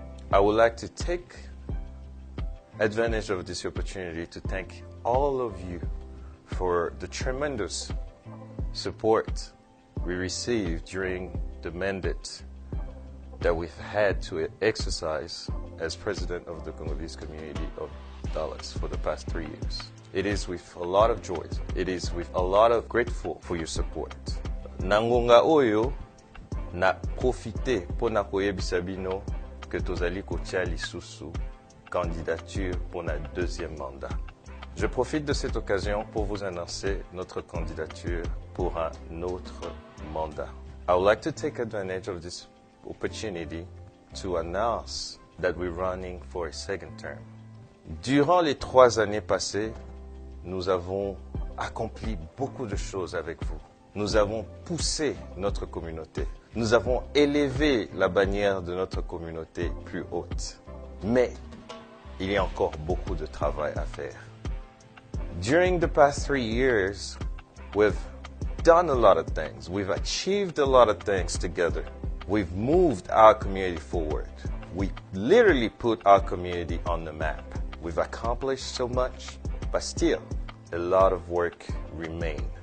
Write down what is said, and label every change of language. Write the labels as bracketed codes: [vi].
[en] I would like to take advantage of this opportunity to thank all of you for the tremendous support we received during the mandate that we've had to exercise as president of the Congolese community of Dallas for the past 3 years. It is with a lot of joy. It is with a lot of grateful for your support. [ln] Nangonga oyo na profité pour na koyebisa bino que tozali kotia lisusu [fr] candidature pour notre deuxième mandat. Je profite de cette occasion pour vous annoncer notre candidature pour un autre mandat. [en] I would like to take advantage of this opportunity to announce that we're running for a second term. [fr] Durant les 3 années passées, nous avons accompli beaucoup de choses avec vous. Nous avons poussé notre communauté. Nous avons élevé la bannière de notre communauté plus haute. Mais il y a encore beaucoup de travail à faire. [en] During the past 3 years, we've done a lot of things. We've achieved a lot of things together. We've moved our community forward. We literally put our community on the map. We've accomplished so much, but still, a lot of work remains.